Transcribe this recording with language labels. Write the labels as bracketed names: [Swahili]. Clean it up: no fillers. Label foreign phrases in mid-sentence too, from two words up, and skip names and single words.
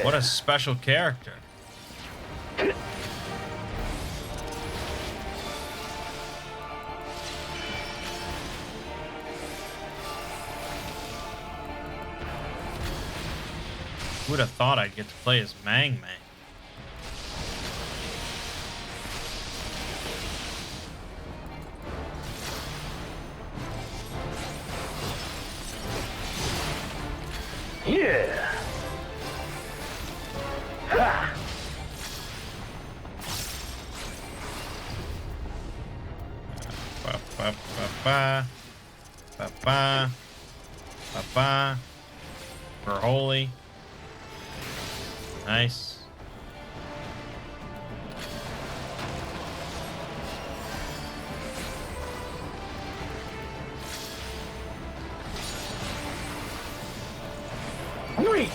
[English] What a special character. Who would have thought I'd get to play as Mangg? Yeah. Ha. Ba, ba, ba, ba. Ba, Ba-ba. Ba-ba. For holy. Nice. Weak.